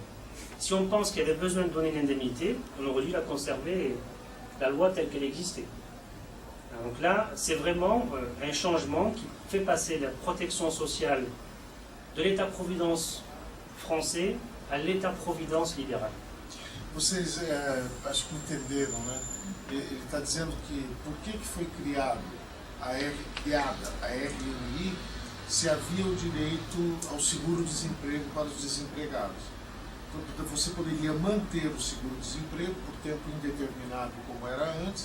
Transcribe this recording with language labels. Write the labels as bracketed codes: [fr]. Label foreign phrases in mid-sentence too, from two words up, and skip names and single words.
[fr] Si on pense qu'il y avait besoin de donner l'indemnité, on aurait dû la conserver, la loi telle qu'elle existait. Donc là, c'est vraiment un changement qui fait passer la protection sociale de l'État-providence français à l'État-providence libéral. [pt] Vocês, acho que entenderam, né? Ele está dizendo que por que foi criada a RMI se havia o direito ao seguro-desemprego para os desempregados. Então, você poderia manter o seguro-desemprego por tempo indeterminado, como era antes.